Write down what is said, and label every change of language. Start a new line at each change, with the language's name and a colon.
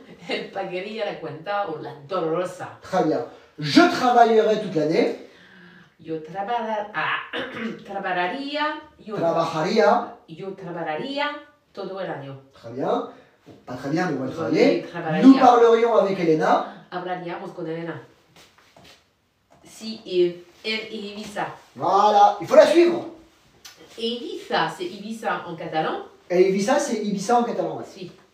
Spanish: El pagaría la cuenta o la dolorosa.
French: Très bien. Je travaillerai toute l'année.
Spanish: Yo trabajaría. Trabajaría. Yo trabajaría todo el año.
French: Très bien. Pas très bien, mais on va Oui, travailler. travailler. Nous parlerions avec Elena.
Spanish: Hablaríamos con Elena. Si en Ibiza.
French: Voilà, il faut la suivre. Ibiza, c'est Ibiza en catalan. Et Ibiza, c'est Ibiza en catalan. Ouais. Si.